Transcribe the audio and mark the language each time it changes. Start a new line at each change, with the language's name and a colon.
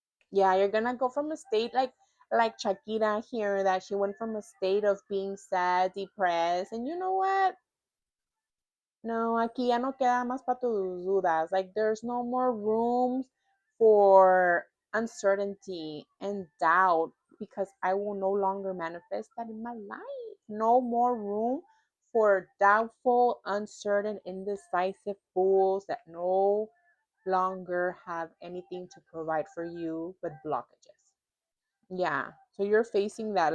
English: yeah, you're gonna go from a state like Shakira here, that she went from a state of being sad, depressed, and you know what?
Spanish: No, aquí ya no queda más para tus dudas.
English: Like there's no more room for uncertainty and doubt, because I will no longer manifest that in my life. No more room for doubtful, uncertain, indecisive fools that no longer have anything to provide for you but blockages. Yeah. So you're facing that.